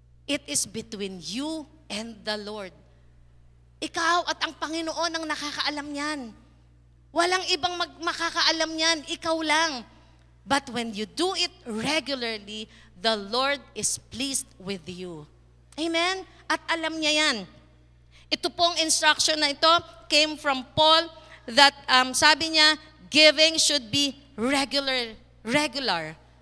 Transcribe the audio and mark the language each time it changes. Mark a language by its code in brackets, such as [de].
[en] It is between you and the Lord. [tl] Ikaw at ang Panginoon ang nakakaalam niyan. Walang ibang makakaalam niyan, ikaw lang. [en] But when you do it regularly, the Lord is pleased with you. Amen? [tl] At alam niya yan. Ito pong instruction na ito [en] came from Paul that [tl] sabi niya, [en] giving should be regular.